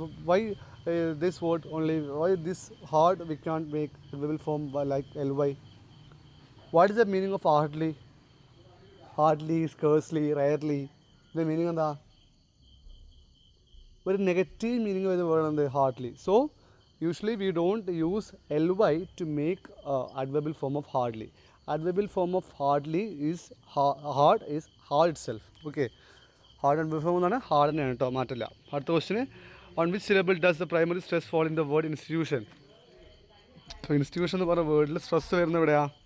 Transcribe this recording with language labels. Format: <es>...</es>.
<en>Why this word only? Why this hard we can't make adverbial form like LY? What is the meaning of hardly, scarcely, rarely?</en> <ml>ഇതിൻ്റെ meaning എന്താ? ഒരു negative meaning വരുന്ന word എന്ത്?</ml> <en>Hardly. So usually we don't use LY to make adverbial form of hardly. Adverbial form of hardly is hard itself. Okay, hard adverbial form</en> <ml>എന്നാണ്</ml> <en>hard</en> <ml>തന്നെയാണ് കേട്ടോ, മാറ്റില്ല. അടുത്ത ക്വസ്റ്റിന്,</ml> <en>on which syllable does the primary stress fall in the word institution?</en> <ml>അപ്പോൾ institution എന്ന് പറഞ്ഞ വേർഡിൽ stress വരുന്ന എവിടെയാ?</ml>